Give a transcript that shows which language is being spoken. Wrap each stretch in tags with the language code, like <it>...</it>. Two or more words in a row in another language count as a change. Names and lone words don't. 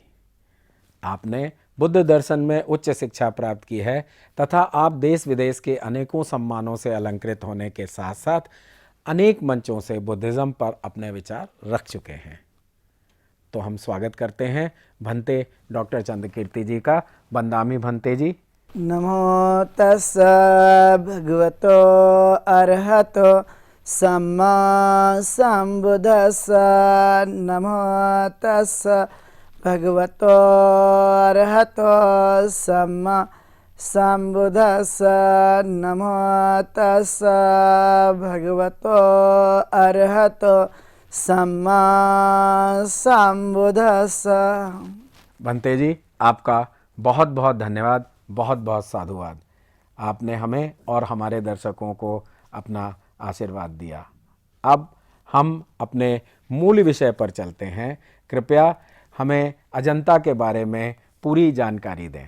<hi>आपने बुद्ध दर्शन में उच्च शिक्षा प्राप्त की है तथा आप देश विदेश के अनेकों सम्मानों से अलंकृत होने के साथ साथ अनेक मंचों से बुद्धिज्म पर अपने विचार रख चुके हैं। तो हम स्वागत करते हैं भंते डॉक्टर चंद्रकीर्ति जी का।</hi> <pi>बंदामी भंते</pi> <hi>जी।</hi> <pi>नमो तस्स भगवतो अरहतो सम्मा संबुद्धस्स। नमो तस्स भगवतो अरहतो सम्मा संबुद्धस्स। नमो तस्स भगवतो अरहतो सम्मा संबुद्धस्स।</pi> <hi>भंते जी, आपका बहुत बहुत धन्यवाद, बहुत बहुत साधुवाद। आपने हमें और हमारे दर्शकों को अपना आशीर्वाद दिया। अब हम अपने मूल विषय पर चलते हैं। कृपया हमें अजंता के बारे में पूरी जानकारी दें।</hi>